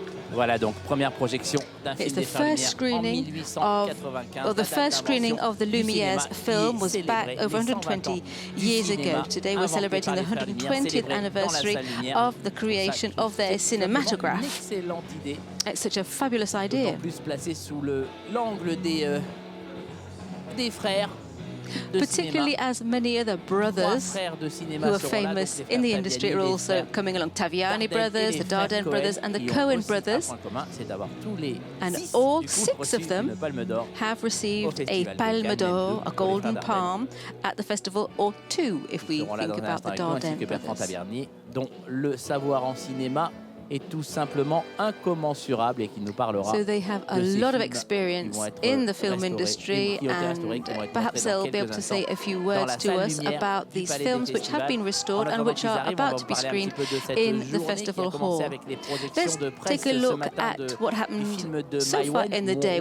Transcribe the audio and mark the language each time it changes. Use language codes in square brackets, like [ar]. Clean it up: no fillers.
[fr] Voilà donc première projection d'un film des frères Lumière en 1895. [en] The first screening of the Lumière's film was back over 120 years ago. Today we're celebrating the 120th anniversary of the creation of their cinematograph. It's such a fabulous idea. [fr] En plus placé sous l'angle des frères. [en] Particularly as many other brothers who are famous in the industry are also coming along. Taviani brothers, the Dardenne brothers, and the Coen brothers. And all six of them have received a Palme d'Or, a Golden Palm, at the festival, or two, if we think about the Dardenne brothers. [fr] Dont le savoir en cinéma est tout simplement incommensurable et qui nous parlera. [en] So they have a lot of experience in the film industry, and perhaps they'll be able to say a few words to us about these films which have been restored and which are about to be screened in the festival hall. Let's take a look at what happened so far in the day.